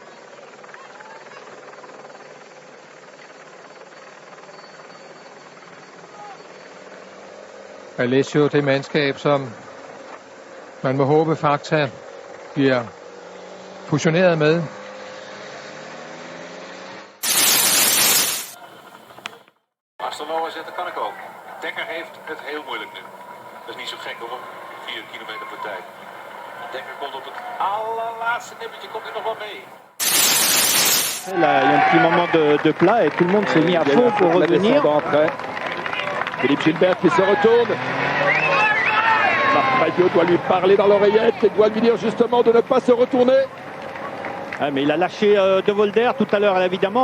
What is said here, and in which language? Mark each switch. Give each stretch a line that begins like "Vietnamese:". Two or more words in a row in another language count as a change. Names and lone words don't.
Danish: Alessio, det mandskab, som man må håbe Fakta bliver fusioneret med.
Dutch: Astonova zegt, dat kan ik ook. Dekker heeft het heel moeilijk nu. Dat is niet zo gek hoor, 4 kilometer per tijd. Dekker komt op het allerlaatste nippertje, komt er nog wel mee.
French: Là, il y a un petit moment de plat et tout le monde s'est mis à fond pour revenir. Philippe Gilbert qui se retourne. Marc Rabiot doit lui parler dans l'oreillette et doit lui dire justement de ne pas se retourner. Ah, mais il a lâché De Volder tout à l'heure, évidemment.